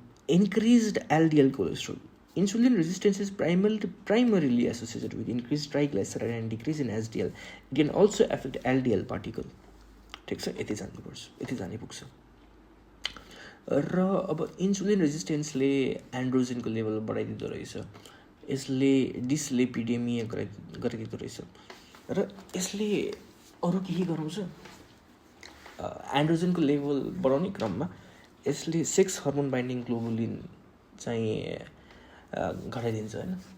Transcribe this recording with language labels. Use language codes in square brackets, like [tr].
[en] Increased LDL cholesterol. Insulin resistance is primarily associated with increased triglyceride and decrease in HDL. It can also affect LDL particle. [ne] ठिक छ. यति जाने पुग्छ. र अब इन्सुलिन रेजिस्टेन्सले एन्ड्रोजनको लेभल बढाइदिँदो रहेछ. यसले डिसलिपिडेमिया गराइदिँदो रहेछ. र यसले अरू केही गराउँछ. एन्ड्रोजनको लेभल बढाउने क्रममा यसले सेक्स हर्मोन बाइन्डिङ ग्लोबुलिन चाहिँ घटाइदिन्छ होइन.